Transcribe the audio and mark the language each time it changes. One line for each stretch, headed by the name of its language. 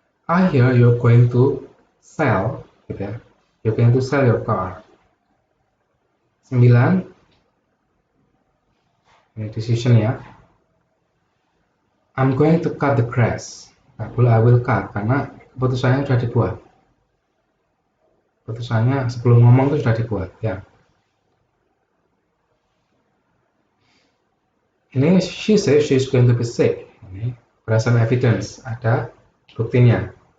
English: I hear you're going to sell,
Indonesian: gitu ya.
English: You're going to sell your car.
Indonesian: 9, ini decision ya.
English: I'm going to cut the grass.
Indonesian: Nah,
English: I will cut
Indonesian: karena keputusannya sudah dibuat. Keputusannya sebelum ngomong itu sudah dibuat ya. Ini
English: she says she's going to be sick.
Indonesian: Ini berdasarkan evidence, ada buktinya.